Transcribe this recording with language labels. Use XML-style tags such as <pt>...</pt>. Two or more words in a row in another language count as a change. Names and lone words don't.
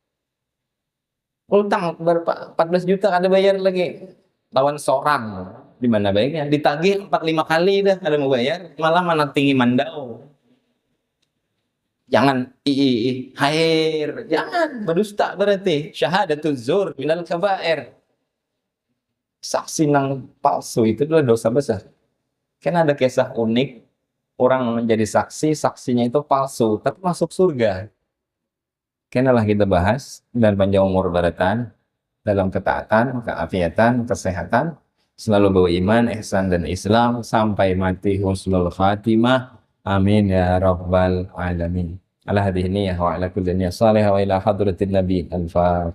<bjn>Utang berapa 14 juta kada bayar lagi.</bjn> <id>Lawan seorang. Di mana baiknya?</id> <bjn>Ditagih 4-5 kali dah kada mau bayar. Malah mana tinggi mandau.</bjn> <id>Jangan hair, jangan berdusta berarti</id> <ar>شهادة الزور من الكبائر.</ar> <id>Saksi nang palsu itu adalah dosa besar. Kan ada kisah unik, orang menjadi saksi, saksinya itu palsu, tapi masuk surga. Kenalah kita bahas dan panjang umur baratan dalam ketaatan, keafiatan, kesehatan, selalu bawa iman, ihsan dan Islam sampai mati</id> <ar>حسن الخاتمة. آمين يا رب العالمين. على هذه النية وعلى كل نية صالحة وإلى حضرة النبي الفاتحة.</ar>